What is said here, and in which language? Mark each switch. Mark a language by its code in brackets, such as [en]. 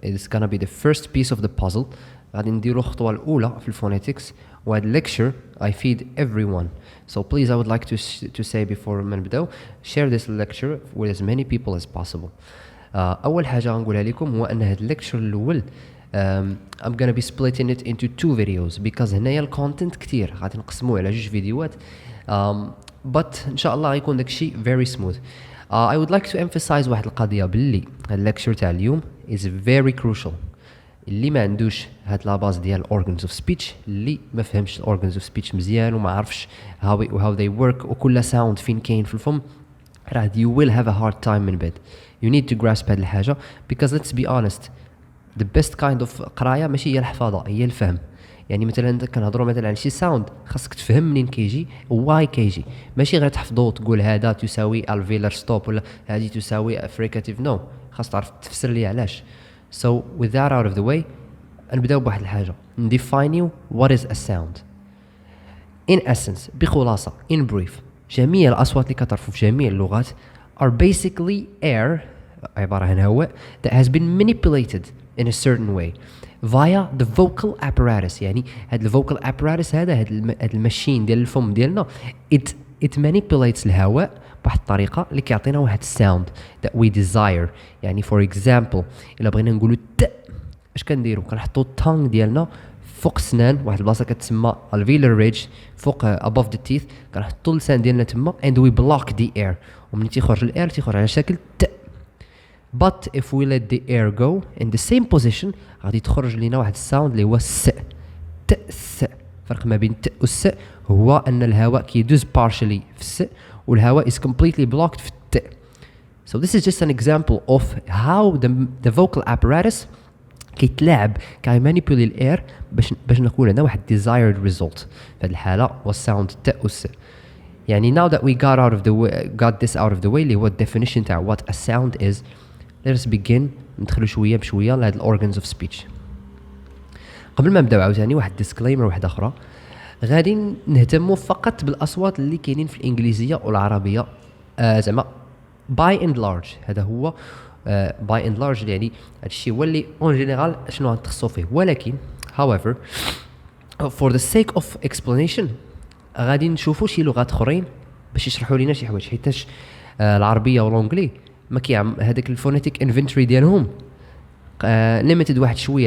[en] It's gonna be the first piece of the puzzle. [ar] غادي نديرو الخطوة الأولى في الفونيتكس وهذا الليكتشر [en] I feed everyone. So please I would like to say before [ar] ما نبداو [en] share this lecture with as many people as possible. [ar] أول حاجة غنقولها لكم هو أن هذا الليكتشر الأول [en] I'm gonna be splitting it into 2 videos [ar] because هنايا الكونتنت كتير غادي نقسموه على 2 فيديوهات but إن شاء الله غيكون داكشي [en] very smooth. I would like to emphasize [ar] واحد القضية باللي الليكتشر تاع اليوم [en] is very crucial. [ar] اللي ما عندوش هاد لاباز ديال [en] organs of speech [ar] اللي ما فهمش organs of speech مزيان وما عرفش [en] how they work [ar] وكل sound فين كاين في الفم راه [en] you will have a hard time [ar] من بعد. [en] You need to grasp [ar] هاد الحاجة [en] because let's be honest the best kind of [ar] قراية ماشي هي الحفاظة هي الفهم. يعني مثلا كنهضروا مثلا على شي ساوند خاصك تفهم منين كيجي واي كيجي ماشي غير تحفظو وتقول هذا تساوي [en] alveolar stop [ar] ولا هذه تساوي [en] fricative no [ar] خاص تعرف تفسر لي علاش. [en] So with that out of the way [ar] نبداو بواحد الحاجة نديفاينيو [en] what is a sound. In essence [ar] بخلاصة [en] in brief [ar] جميع الأصوات اللي كتعرفوا في جميع اللغات [en] are basically air [ar] عبارة عن هواء [en] that has been manipulated in a certain way via the vocal apparatus. [ar] يعني هاد الvocal apparatus هذا هاد الماشين ديال الفم ديالنا [en] it manipulates [ar] الهواء بواحد الطريقة اللي كيعطينا واحد [en] sound that we desire. [ar] يعني [en] for example [ar] إلا بغينا نقولوا اش كنديروا كنحطوا التانغ ديالنا فوق السنان واحد البلاصة كتسمى alveolar ridge فوق [en] above the teeth [ar] كنحطوا اللسان ديالنا تما [en] and we block the air [ar] وملي تيخرج الاير تيخرج على شكل [en] But if we let the air go in the same position [ar] غادي تخرج لنا واحد الساوند اللي هو الس س. الفرق ما بين ت والس هو ان الهواء كيدوز partially في الس والهواء [en] is completely blocked [ar] في الت. [en] So this is just an example of how the vocal apparatus [ar] كيتلاعب كيمانيبولي الاير باش نكون عندنا واحد [en] desired result. [ar] في هذه الحالة هو الساوند ت والس. [en] يعني now that we got this out of the way اللي هو definition تاع what a sound is, let us begin [ar] ندخلوا شويه بشويه لهاد الاورجنز اوف سبيتش. قبل ما نبداو عاوتاني واحد ديسكليمر واحده اخرى غادي نهتموا فقط بالاصوات اللي كاينين في الانجليزيه والعربيه زعما باي اند لارج. هذا هو باي اند لارج يعني هادشي هو اللي اون جينيرال شنو غنتخصصوا فيه. ولكن [en] however for the sake of explanation [ar] غادي نشوفوا شي لغات اخرين باش يشرحوا لنا شي حوايج حيتاش العربيه والانجلي ما هذاك الفونيتيك انفنتوري ديالهم ليميتد واحد شويه.